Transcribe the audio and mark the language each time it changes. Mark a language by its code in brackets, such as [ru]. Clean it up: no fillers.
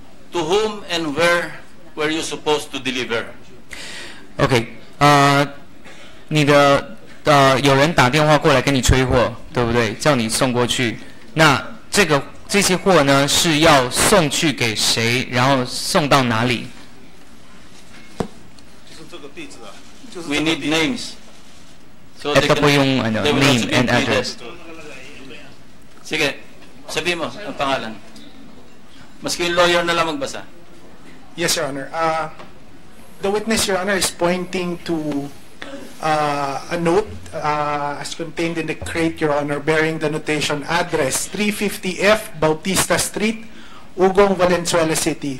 [en] To whom and where were you supposed to deliver? [zh] OK， 你的有人打电话过来跟你催货，对不对？叫你送过去。那这些货呢是要送去给谁？然后送到哪里？就是这个地址啊。就是 [en] We need names. So [tl] ito po yung [en] name and address. [tl] Sige, sabi mo ang pangalan. Maski yung lawyer na lang magbasa. [en] Yes, Your Honor. The witness, Your Honor, is pointing to a note as contained in the crate, Your Honor, bearing the notation address 350F Bautista Street, Ugong, Valenzuela City.